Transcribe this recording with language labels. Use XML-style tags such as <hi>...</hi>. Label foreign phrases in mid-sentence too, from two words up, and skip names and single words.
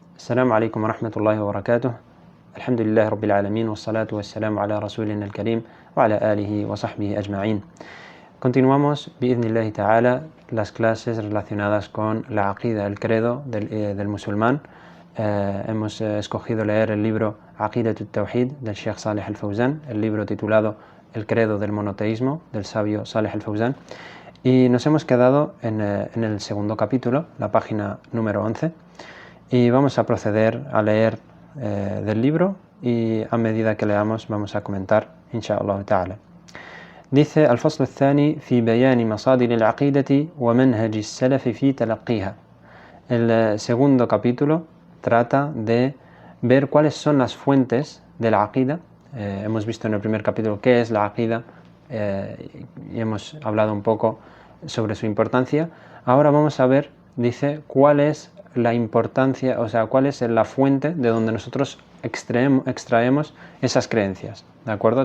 <ar>السلام عليكم ورحمة الله وبركاته. الحمد لله رب العالمين والصلاة والسلام على رسولنا الكريم وعلى آله وصحبه أجمعين.</ar> <es>Continuamos,</es> <ar>بإذن الله تعالى,</ar> <es>las clases relacionadas con la aqida, el credo del musulmán. Hemos escogido leer el libro Aqidat al-Tawhid del Sheikh Saleh al-Fawzan, el libro titulado El credo del monoteísmo del sabio Saleh al-Fawzan, y nos hemos quedado en el segundo capítulo, la página número 11, y vamos a proceder a leer del libro, y a medida que leamos vamos a comentar,</es> <ar>إن شاء الله تعالى.</ar> <es>Dice:</es> <ar>الفصل الثاني في بيان مصادر العقيدة ومنهج السلف في تلقيها.</ar> <es>El segundo capítulo trata de ver cuáles son las fuentes de la aqida. Hemos visto en el primer capítulo qué es la aqida y hemos hablado un poco sobre su importancia. Ahora vamos a ver, dice, cuál es la importancia, o sea, cuál es la fuente de donde nosotros extraemos esas creencias, ¿de acuerdo?</es>